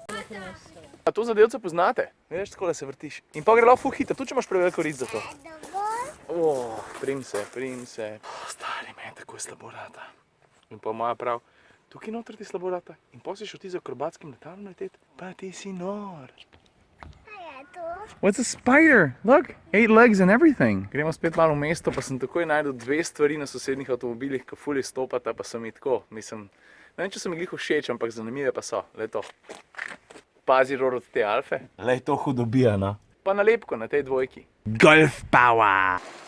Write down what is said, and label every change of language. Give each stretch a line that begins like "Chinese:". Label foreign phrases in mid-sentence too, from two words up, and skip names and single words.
Slovenian: A to zadevce poznate? Veš, tako da se vrtiš. In pa gre lahko ful hitro, tudi če imaš preveliko rit za to. Prim se. Stari, meni tako je slabo rata. In pa moja prav, tukaj noter ti slabo rata. In pa si šel ti z akrobatskim letalom leteti. Pa ti si nor.
English: What's a spider? Look, 8 legs and everything.
Slovenian: Gremo spet malo v mesto, pa sem takoj najdel 2 stvari na sosednjih avtomobilih, ki ful izstopata, pa so mi tako, mislim, ne vem, če so mi glih všeč, ampak zanimive pa so. Le to. Pazi ror od te Alfe. Lej, to hudobija, no. Pa nalepko na tej dvojki.
English: Golf power!